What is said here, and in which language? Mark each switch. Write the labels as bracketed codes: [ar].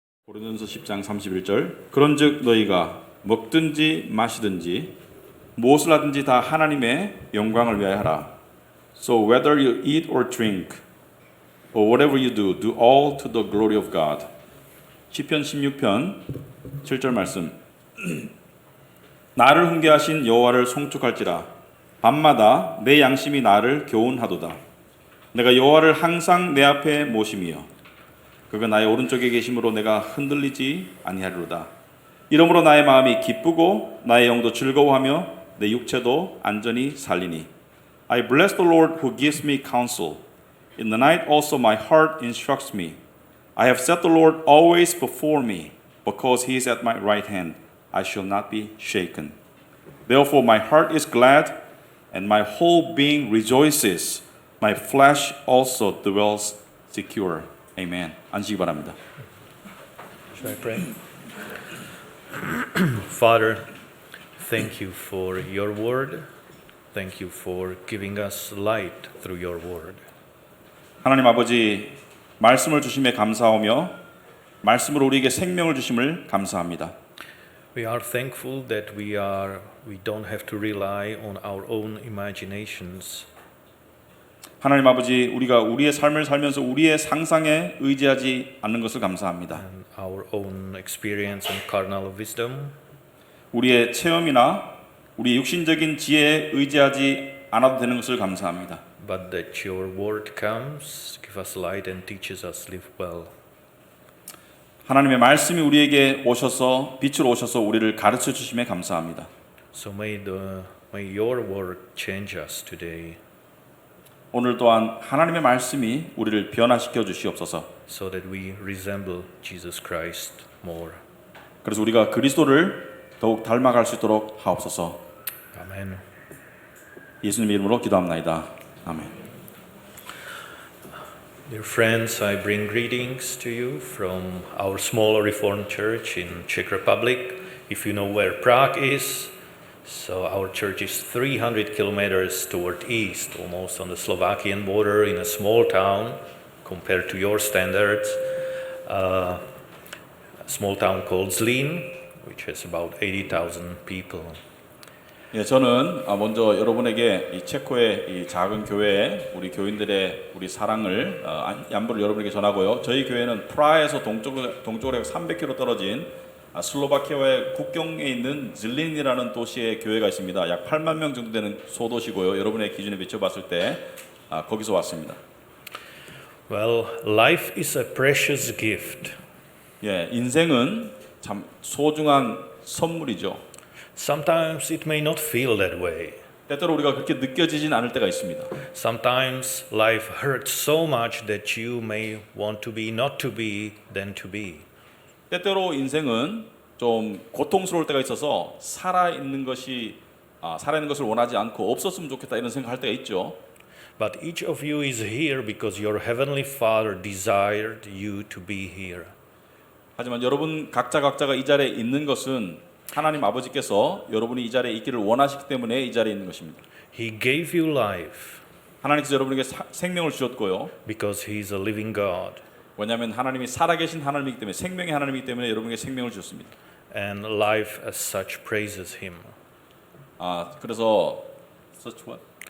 [ko] 고린도전서 10장 31절 그런즉 너희가 먹든지 마시든지 무엇을 하든지 다 하나님의 영광을 위하여 하라. [en] So whether you eat or drink or whatever you do, do all to the glory of God. [ko] 시편 16편 7절 말씀. 나를 훈계하신 여호와를 송축할지라 밤마다 내 양심이 나를 교훈하도다. 내가 여호와를 항상 내 앞에 모심이여 그가 나의 오른쪽에 계심으로 내가 흔들리지 아니하리로다. 이러므로 나의 마음이 기쁘고 나의 영도 즐거워하며 내 육체도 안전히 살리니. [en] I bless the Lord who gives me counsel. In the night also my heart instructs me. I have set the Lord always before me. Because he is at my right hand, I shall not be shaken. Therefore my heart is glad and my whole being rejoices. My flesh also dwells secure. [ko] Amen. 앉으시기 바랍니다. [en] Shall I pray? Father, thank you for your word. Thank you for giving us light through your word. [ko] 하나님 아버지, 말씀을 주심에 감사하며 말씀으로 우리에게 생명을 주심을 감사합니다. [en] We are thankful that we don't have to rely on our own imaginations. [ko] 하나님 아버지, 우리가 우리의 삶을 살면서 우리의 상상에 의지하지 않는 것을 감사합니다. [en] And our own experience and carnal wisdom, [ko] 우리의 체험이나 우리 육신적인 지혜에 의지하지 않아도 되는 것을 감사합니다. [en] but that your word comes, give us light and teaches us live well. [ko] 하나님의 말씀이 우리에게 오셔서 빛으로 오셔서 우리를 가르쳐 주심에 감사합니다. [en] So may your word change us today, [ko] 오늘 또한 하나님의 말씀이 우리를 변화시켜 주시옵소서. [en] so that we resemble Jesus Christ more. [ko] 그래서 우리가 그리스도를 더욱 닮아갈 수 있도록 하옵소서. [en] Amen. [ko] 예수님의 이름으로 기도합나이다. 아멘. [en] Dear friends, I bring greetings to you from our small Reformed church in Czech Republic. If you know where Prague is, so our church is 300 kilometers toward east, almost on the Slovakian border in a small town compared to your standards. A small town called Zlín, which has about 80,000 people. [ko] 예, 저는 먼저 여러분에게 이 체코의 이 작은 교회에 우리 교인들의 우리 사랑을 안부를 여러분에게 전하고요. 저희 교회는 프라하에서 동쪽으로 300km 떨어진 슬로바키아의 국경에 있는 질린이라는 도시에 교회가 있습니다. 약 8만 명 정도 되는 소도시고요. 여러분의 기준에 비춰봤을 때 거기서 왔습니다. [en] Well, life is a precious gift. [ko] 예, 인생은 참 소중한 선물이죠. [en] Sometimes it may not feel that way. [ko] 때때로 우리가 그렇게 느껴지진 않을 때가 있습니다. [en] Sometimes life hurts so much that you may want to be not to be than to be. [ko] 때때로 인생은 좀 고통스러울 때가 있어서 살아있는 것을 원하지 않고 없었으면 좋겠다 이런 생각할 때가 있죠. [en] But each of you is here because your heavenly Father desired you to be here. [ko] 하지만 여러분 각자가 이 자리에 있는 것은 하나님 아버지께서 여러분이 이 자리에 있기를 원하시기 때문에 이 자리에 있는 것입니다. [en] He gave you life [ko] 하나님께서 여러분에게 생명을 주셨고요. [en] because He is a living God. [ko] 왜냐하면 하나님이 살아계신 하나님이기 때문에 생명의 하나님이기 때문에 여러분에게 생명을 주셨습니다. [en] And life as such praises Him. [ko] 그래서 [en] such what?